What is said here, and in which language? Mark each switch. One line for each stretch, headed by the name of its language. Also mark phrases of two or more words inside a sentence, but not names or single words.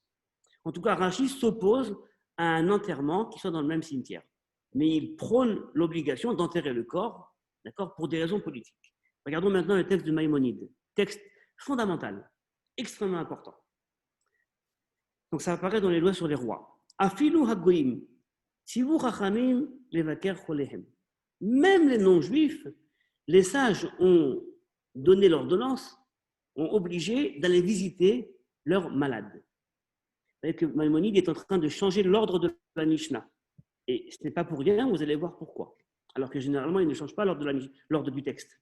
French: En tout cas, Rachi s'oppose à un enterrement qui soit dans le même cimetière. Mais il prône l'obligation d'enterrer le corps, d'accord, pour des raisons politiques. Regardons maintenant le texte de Maïmonide, texte fondamental, extrêmement important. Donc ça apparaît dans les lois sur les rois.
Hebrew: אפילו הגויים, ציוו חכמים לבקר חוליהם.
French: Même les non-juifs, les sages ont donné l'ordonnance, ont obligé d'aller visiter leurs malades. Vous savez que Maïmonide est en train de changer l'ordre de la Mishnah. Et ce n'est pas pour rien, vous allez voir pourquoi. Alors que généralement, il ne change pas l'ordre du texte.